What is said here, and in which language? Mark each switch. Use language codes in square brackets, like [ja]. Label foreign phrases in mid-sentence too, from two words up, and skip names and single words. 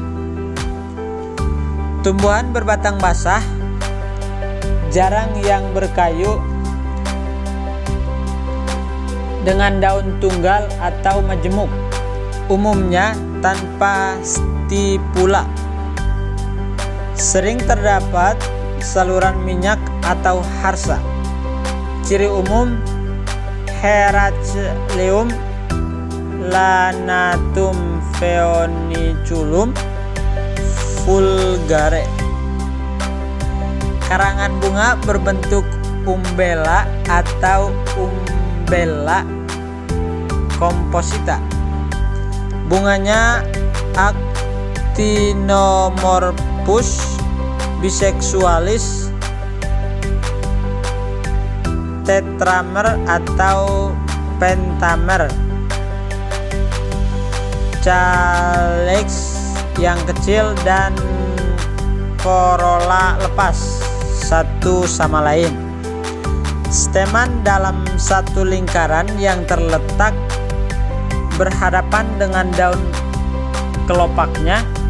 [id] Tumbuhan berbatang basah, jarang yang berkayu, dengan daun tunggal atau majemuk, umumnya tanpa stipula. Sering terdapat saluran minyak atau harsa. Ciri umum, Heracleum lanatum phoeniculum vulgare. Karangan bunga berbentuk umbella atau [la] umbella composita. [id] Bunganya actinomorphous, bisexualis, tetramer atau pentamer. Calyx yang kecil dan corolla lepas satu sama lain. Stamen dalam satu lingkaran yang terletak berhadapan dengan daun kelopaknya.